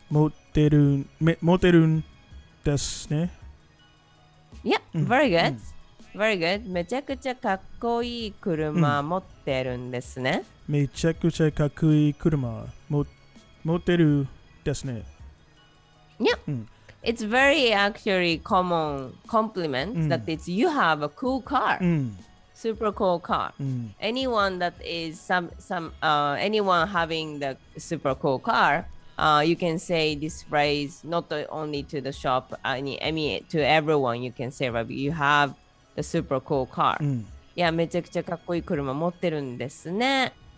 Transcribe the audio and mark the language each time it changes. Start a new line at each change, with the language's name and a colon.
Japanese: 持ってるんですね。
English: Yeah, very good. Very good.
Japanese: めちゃくちゃかっこいい車持ってるんですね。めちゃくちゃかっこいい車持ってるですね。
English: Yeah. Mm. It's very actually common compliment that it's you have a cool car. Super cool car. Anyone that is anyone having the super cool car, you can say this phrase not only to the shop, I mean to everyone. You can say, right, you have the super cool car.
Japanese: いや、めちゃくちゃかっこいい車持ってるんですね。